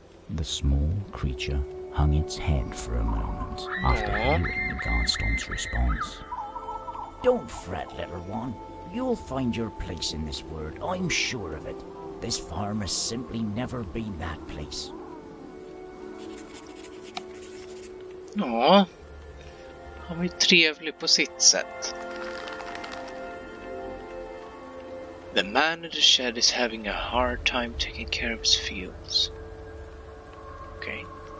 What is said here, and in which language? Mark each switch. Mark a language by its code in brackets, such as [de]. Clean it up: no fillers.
[en] The small creature hung its head for a moment after hearing the guard stomp's response. Don't fret, little one. You'll find your place in this world, I'm sure of it. This farm has simply never been that place. [sv] Ja, han var ju trevlig på sitt sätt. [en] The man in the shed is having a hard time taking care of his fields. [sv] Okej.